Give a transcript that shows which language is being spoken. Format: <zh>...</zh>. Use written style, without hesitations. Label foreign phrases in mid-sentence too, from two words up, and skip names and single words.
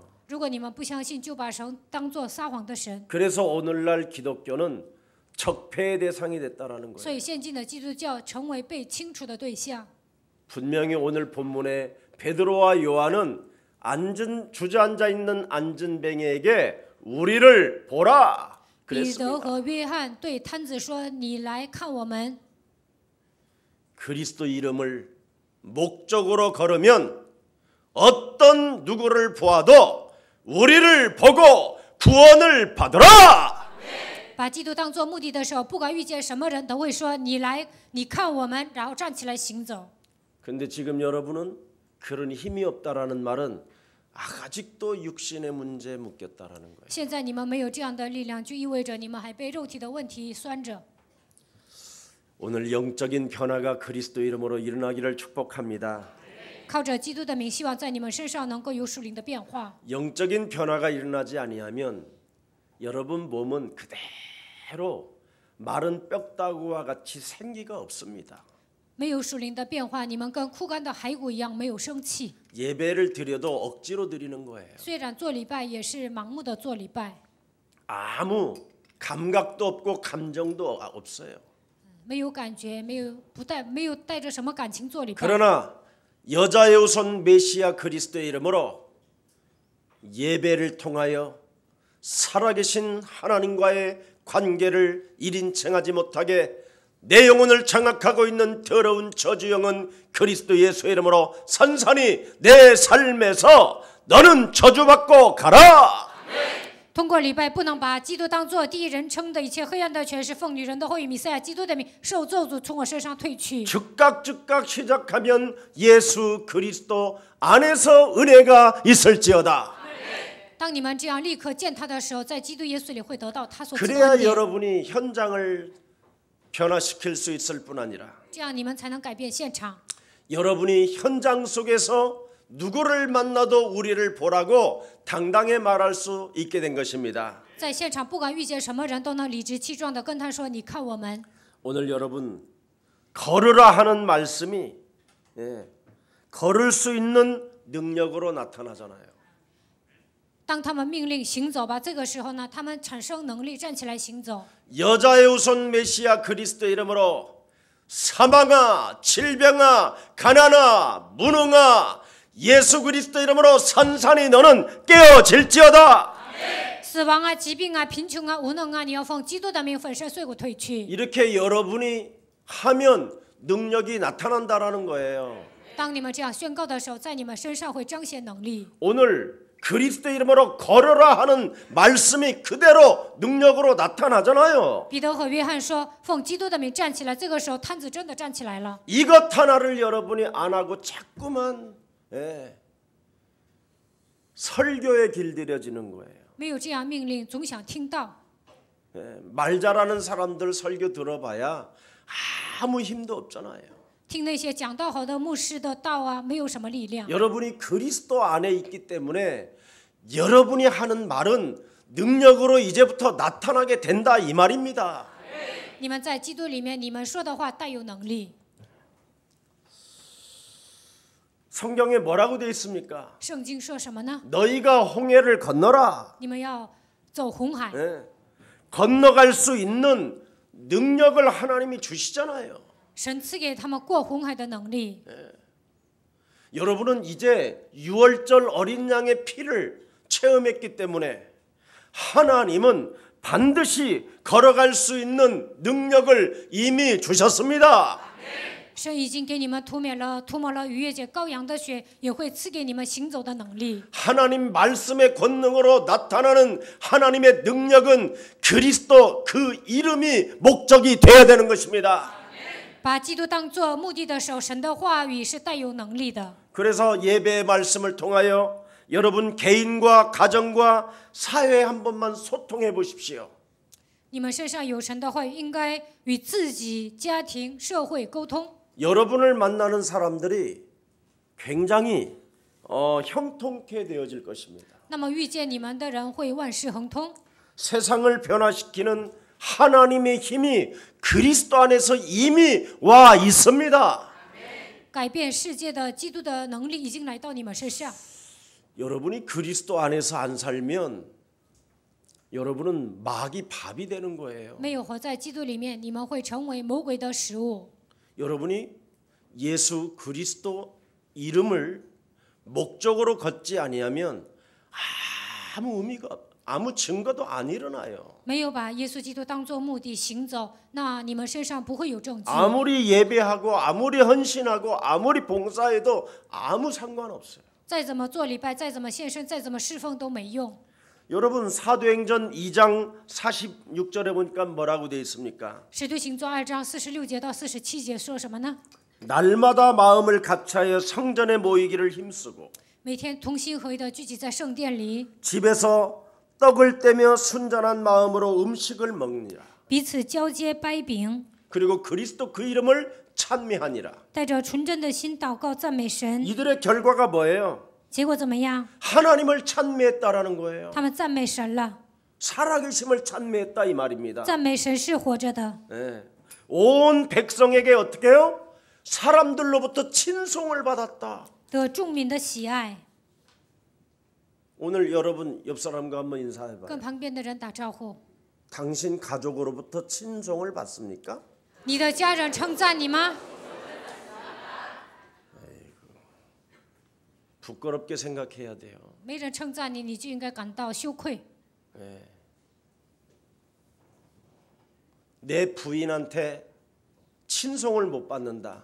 <zh>如果你们不相信，就把神当作撒谎的神。</zh> <ko>그래서 오늘날 기독교는 적폐의 대상이 됐다라는</ko> <zh>所</zh> <ko>거예요.</ko> <zh>以现今的基督教成为被清除的对象。</zh> <ko>분명히 오늘 본문에 베드로와 요한은 주저앉아 있는 안전뱅이에게 우리를 보라</ko> <zh>彼得</zh> <ko>그랬습니다.</ko> <zh>和约翰对摊子说：“你来看我们。”</zh> <ko>그리스도 이름을 목적으로 걸으면 어떤 누구를 보아도 우리를 보고 구원을 받으라.</ko> <zh>把基督当作目的的时候，不管遇见什么人都会说：“你来，你看我们。” 然后站起来行走。</zh> <ko>근데 지금 여러분은 그런 힘이 없다라는 말은 아직도 육신의 문제에 묶였다라는 거예요.</ko> <zh>现在你们没有这样的力量，就意味着你们还被肉体的问题拴着。</zh> <ko>오늘 영적인 변화가 그리스도 이름으로 일어나기를 축복합니다.</ko> <zh>靠着基督的名，希望在你们身上能够有属灵的变化。</zh> <ko>영적인 변화가 일어나지 아니하면 여러분 몸은 그대로 마른 뼈다구와 같이 생기가 없습니다.</ko> <zh>没有属灵的变化，你们跟枯干的骸骨一样，没有生气。</zh> <ko>예배를 드려도 억지로 드리는 거예요.</ko> <zh>虽然做礼拜也是盲目的做礼拜，</zh> <ko>아무 감각도 없고 감정도 없어요.</ko> <zh>没有感觉，没有带着什么感情做礼拜。</zh> <ko>그러나 여자의 우선 메시아 그리스도의 이름으로 예배를 통하여 살아계신 하나님과의 관계를 1인칭하지 못하게 내 영혼을 장악하고 있는 더러운 저주 영은 그리스도 예수의 이름으로 산산이 내 삶에서 너는 저주받고 가라.</ko> <zh>通过礼拜，不能把基督当作第一人称的一切黑暗的权势，奉女人的后裔弥赛亚基督的名，受咒诅从我身上退去。</zh> <ko>즉각 시작하면 예수 그리스도 안에서 은혜가 있을지어다.</ko> <zh>当你们这样立刻见他的时候，在基督耶稣里会得到他所赐的</zh> <ko>그래야</ko> <zh>恩典，</zh> <ko>여러분이 현장을 변화시킬 수 있을 뿐 아니라</ko> <zh>这样你们才能改变现场。</zh> <ko>여러분이 현장 속에서 누구를 만나도 우리를 보라고 당당히 말할 수 있게 된 것입니다.</ko> <zh>在现场，不管遇见什么人，都能理直气壮地跟他说：“你看我们。”</zh> <ko>오늘 여러분 걸으라 하는 말씀이 걸을 수 있는 능력으로 나타나잖아요.</ko> <zh>当他们命令行走吧，这个时候呢，他们产生能力站起来行走。</zh> <ko>여자의 우선 메시아 그리스도 이름으로 사망아, 질병아, 가난아, 무능아 예수 그리스도 이름으로 산산이 너는 깨어질지어다.</ko> <zh>死亡啊，疾病啊，贫穷啊，无能啊，你要奉基督的名粉身碎骨退去。</zh> <ko>이렇게 여러분이 하면 능력이 나타난다라는 거예요.</ko> <zh>当你们这样宣告的时候，在你们身上会彰显能力。</zh> <ko>오늘 그리스도 이름으로 걸어라 하는 말씀이 그대로 능력으로 나타나잖아요.</ko> <zh>彼得和约翰说：“奉基督的名站起来。”这个时候，摊子真的站起来了。</zh> <ko>이것 하나를 여러분이 안 하고 자꾸만 설교에 길들여지는 거예요.</ko> <zh>没有这样命令，总想听到。</zh> <ko>말 잘하는 사람들 설교 들어봐야 아무 힘도 없잖아요.</ko> <zh>听那些讲道好的牧师的道啊，没有什么力量。</zh> <ko>여러분이 그리스도 안에 있기 때문에 여러분이 하는 말은 능력으로 이제부터 나타나게 된다 이 말입니다.</ko> <zh>你们在基督里面，你们说的话带有能力。</zh> <ko>성경에 뭐라고 되어 있습니까?</ko> <zh>圣经说什么呢？</zh> <ko>너희가 홍해를 건너라.</ko> <zh>你们要走红海，</zh> <ko>건너갈 수 있는 능력을 하나님이 주시잖아요.</ko> <zh>神赐给他们过红海的能力。</zh> <ko>여러분은 이제 유월절 어린 양의 피를 체험했기 때문에 하나님은 반드시 걸어갈 수 있는 능력을 이미 주셨습니다.</ko> <zh>神已经给你们涂抹了逾越节羔羊的血，也会赐给你们行走的能力。</zh> <ko>하나님 말씀의 권능으로 나타나는 하나님의 능력은 그리스도 그 이름이 목적이 되어야 되는 것입니다.</ko> <zh>把基督当作目的的时候，神的话语是带有能力的。</zh> <ko>그래서 예배의 말씀을 통하여 여러분 개인과 가정과 사회에 한 번만 소통해 보십시오.</ko> <zh>你们身上有神的话语，应该与自己、家庭、社会沟通。</zh> <ko>여러분을 만나는 사람들이 굉장히 형통케 되어질 것입니다.</ko> <zh>那么遇见你们的人会万事亨通。</zh> <ko>세상을 변화시키는 하나님의 힘이 그리스도 안에서 이미 와 있습니다.</ko> <zh>改变世界的基督的能力已经来到你们身上。</zh> <ko>여러분이 그리스도 안에서 안 살면 여러분은 마귀 밥이 되는 거예요.</ko> <zh>没有活在基督里面，你们会成为魔鬼的食物。</zh> <ko>여러분이 예수 그리스도 이름을 목적으로 걷지 아니하면 아무 의미가 아무 증거도 안 일어나요.</ko> <zh>没有把耶稣基督当作目的行走，那你们身上不会有证据。</zh> <ko>아무리 예배하고 아무리 헌신하고 아무리 봉사해도 아무 상관없어요.</ko> <zh>再怎么做礼拜，再怎么献身，再怎么侍奉都没用。</zh> <ko>여러분 사도행전 2장 46절에 보니까 뭐라고 되어 있습니까?</ko> <zh>使徒行传2章46节到47节说什么呢？</zh> <ko>날마다 마음을 같이하여 성전에 모이기를 힘쓰고</ko> <zh>每天同心合意的聚集在圣殿里，</zh> <ko>집에서 떡을 떼며 순전한 마음으로 음식을 먹느니라.</ko> <zh>彼此交接掰饼，</zh> <ko>그리고 그리스도 그 이름을 찬미하니라.</ko> <zh>带着纯真的心祷告赞美神。</zh> <ko>이들의 결과가 뭐예요?</ko> <zh>结果怎么样？</zh> <ko>하나님을 찬미했다라는 거예요.</ko> <zh>他们赞美神了。</zh> <ko>살아계심을 찬미했다 이 말입니다.</ko> <zh>赞美神是活着的，</zh> <ko>온 백성에게 어떻게 해요? 사람들로부터 친송을 받았다.</ko> <zh>得众民的喜爱。</zh> <ko>오늘 여러분 옆 사람과 한번 인사해봐요.</ko> <zh>跟旁边的人打招呼。</zh> <ko>당신 가족으로부터 친송을 받습니까?</ko> <zh>你的家人称赞你吗？</zh> <ko>부끄럽게 생각해야 돼요.</ko> <zh>没人称赞你，你就应该感到羞愧。</zh> <ko>내 부인한테 친송을 못 받는다.</ko>